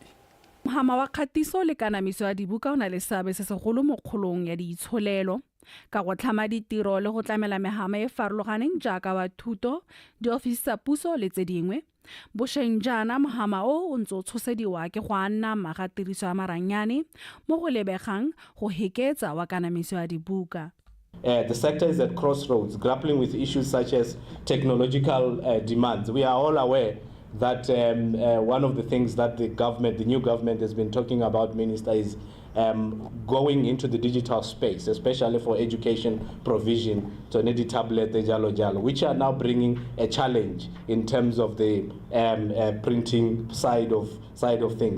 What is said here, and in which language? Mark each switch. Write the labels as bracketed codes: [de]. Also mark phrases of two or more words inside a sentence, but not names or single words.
[tn] Mohama wa kgatiso le kanamiso ya dibuka o na le seabe se segolo mo kgolong ya diitsholelo ka go tlhama ditiro le go tlamela megama e farologaneng jaaka wa thuto, diofisi tsa puso le tse dingwe. Bosheng jaana mohama o ntse o tshosediwa ke go anna maga tiriso ya maranyane mo go lebegang go heketsa wa kanamiso ya dibuka. [en] The sector is at crossroads, grappling with issues such as technological demands. We are all aware that one of the things that the new government has been talking about, Minister, is going into the digital space, especially for education provision, to need tablet, which are now bringing a challenge in terms of the printing side of things.